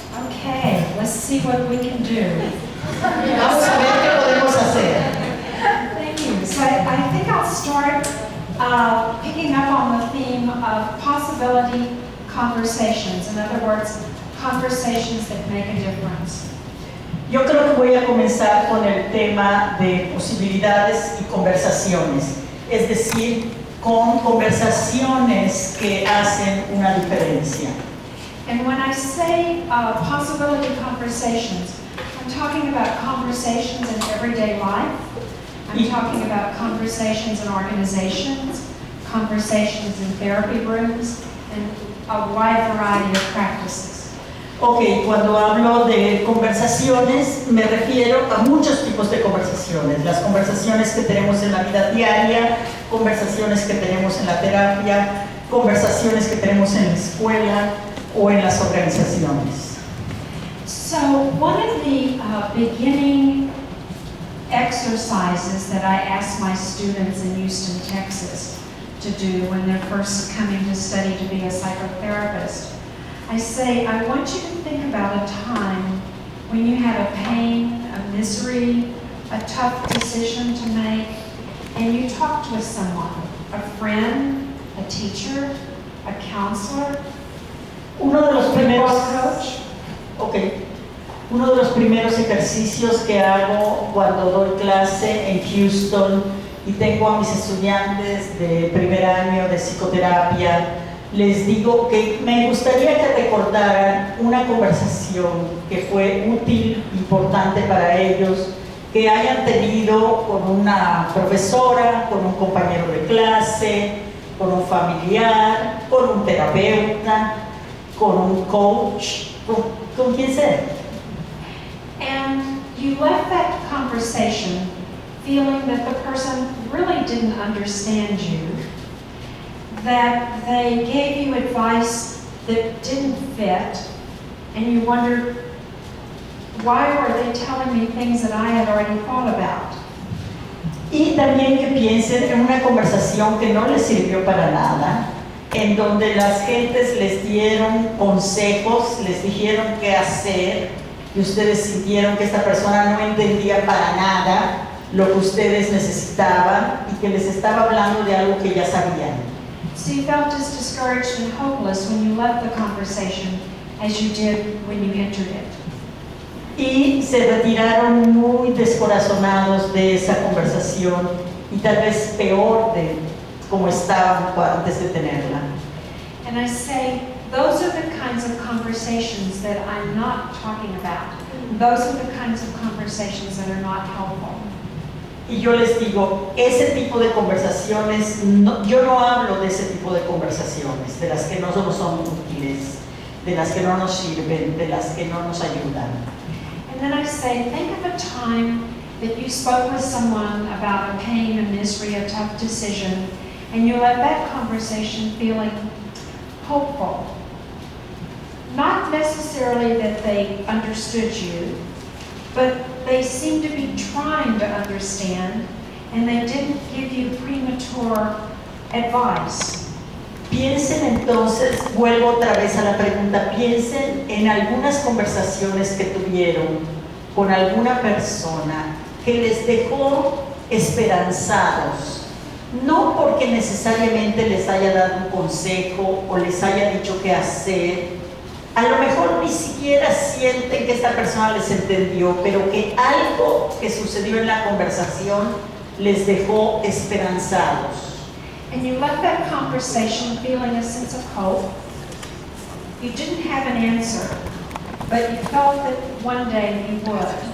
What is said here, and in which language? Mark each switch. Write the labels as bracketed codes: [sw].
[en] Okay, let's see what we can do. [es] Vamos a ver qué podemos hacer. [en] Thank you. So I think I'll start picking up on the theme of possibility conversations. In other words, conversations that make a difference. [es] Yo creo que voy a comenzar con el tema de posibilidades y conversaciones, es decir, con conversaciones que hacen una diferencia. [en] And when I say possibility conversations, I'm talking about conversations in everyday life. I'm talking about conversations in organizations, conversations in therapy rooms, and a wide variety of practices. [es] Ok, cuando hablo de conversaciones me refiero a muchos tipos de conversaciones. Las conversaciones que tenemos en la vida diaria, conversaciones que tenemos en la terapia, conversaciones que tenemos en la escuela o en las organizaciones. [en] So one of the beginning exercises that I ask my students in Houston, Texas to do when they're first coming to study to be a psychotherapist, I say, I want you to think about a time when you had a pain, a misery, a tough decision to make, and you talked with someone, a friend, a teacher, a counselor, [es] Uno de los [en] a [es] primeros, [en] coach. [es] uno de los primeros ejercicios que hago cuando doy clase en Houston y tengo a mis estudiantes de primer año de psicoterapia, les digo que me gustaría que recordaran una conversación que fue útil, importante para ellos, que hayan tenido con una profesora, con un compañero de clase, con un familiar, con un terapeuta, con un coach, con quien sea. [en] And you left that conversation feeling that the person really didn't understand you, that they gave you advice that didn't fit, and you wondered, why were they telling me things that I had already thought about? [es] Y también que piensen en una conversación que no les sirvió para nada, en donde las gentes les dieron consejos, les dijeron qué hacer, y ustedes sintieron que esta persona no entendía para nada lo que ustedes necesitaban y que les estaba hablando de algo que ya sabían. [en] So you felt as discouraged and hopeless when you left the conversation as you did when you entered it. [es] Y se retiraron muy descorazonados de esa conversación y tal vez peor de como estaban antes de tenerla. [en] And I say, those are the kinds of conversations that I'm not talking about. Those are the kinds of conversations that are not helpful. [es] Y yo les digo, ese tipo de conversaciones, yo no hablo de ese tipo de conversaciones, de las que no son útiles, de las que no nos sirven, de las que no nos ayudan. [en] And then I say, think of a time that you spoke with someone about a pain, a misery, a tough decision, and you left that conversation feeling hopeful. Not necessarily that they understood you, but they seemed to be trying to understand, and they didn't give you premature advice. [es] Piensen entonces, vuelvo otra vez a la pregunta, piensen en algunas conversaciones que tuvieron con alguna persona que les dejó esperanzados, no porque necesariamente les haya dado un consejo o les haya dicho qué hacer, a lo mejor ni siquiera sienten que esta persona les entendió, pero que algo que sucedió en la conversación les dejó esperanzados. [en] And you left that conversation feeling a sense of hope. You didn't have an answer, but you felt that one day you would.